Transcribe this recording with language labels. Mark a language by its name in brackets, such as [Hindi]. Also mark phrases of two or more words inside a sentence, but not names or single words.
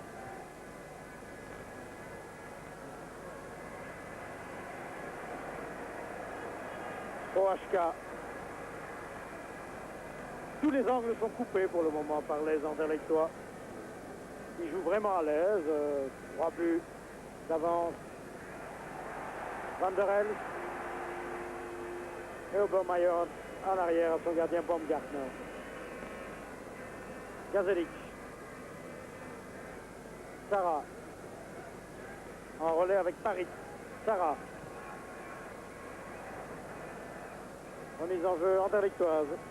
[French] Prohachka. Tous les angles sont coupés pour le moment par les Anderlechtois. Ils jouent vraiment à l'aise. 3 buts d'avance. Van der Elst. Et Obermeier en arrière à son gardien Baumgartner. Gazelic. Sarah. En relais avec Paris. Sarah. En mise en jeu anderlechtoise.